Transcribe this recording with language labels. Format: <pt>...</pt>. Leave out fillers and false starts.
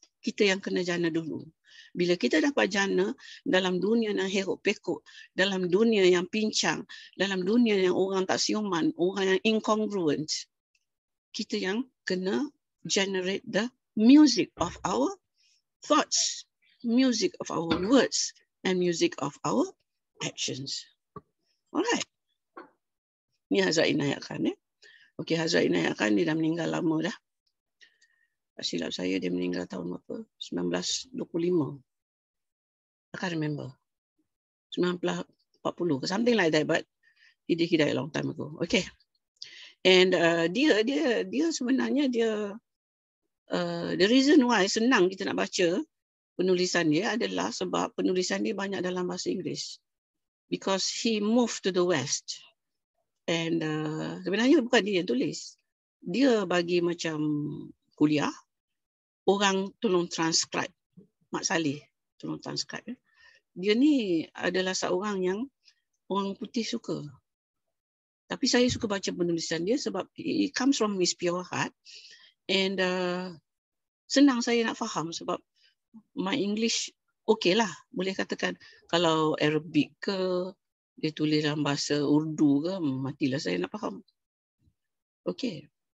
<ms>Kita yang kena jana dulu. Bila kita dapat jana dalam dunia yang herok-pekok, dalam dunia yang pincang, dalam dunia yang orang tak siuman, orang yang incongruent, kita yang kena</ms> <en>generate the music of our thoughts, music of our words, and music of our actions.</en> <ms>Alright. Ni Hazrat Inayat Khan. Okay, Hazrat Inayat Khan dia dah meninggal lama dah. Tak silap saya dia meninggal tahun berapa?</ms> <en>1925. I can't remember. 1940, something like that, but he died a long time ago. Okay.</en> <ms>And dia sebenarnya</ms> <en>the reason why</en> <ms>senang kita nak baca penulisan dia adalah sebab penulisan dia banyak dalam bahasa Inggeris.</ms> <en>Because he moved to the West.</en> <ms>And sebenarnya bukan dia yang tulis. Dia bagi macam kuliah, orang tolong transcribe. Mak Saleh tolong transcribe. Dia ni adalah seorang yang orang putih suka. Tapi saya suka baca penulisan dia sebab</ms> <en>it comes from his pure heart.</en> <ms>And senang saya nak faham sebab</ms> <en>my English okay</en> <ms>lah. Boleh katakan kalau Arabic ke, dia tulis dalam bahasa Urdu ke, matilah saya nak faham. Okay.</ms>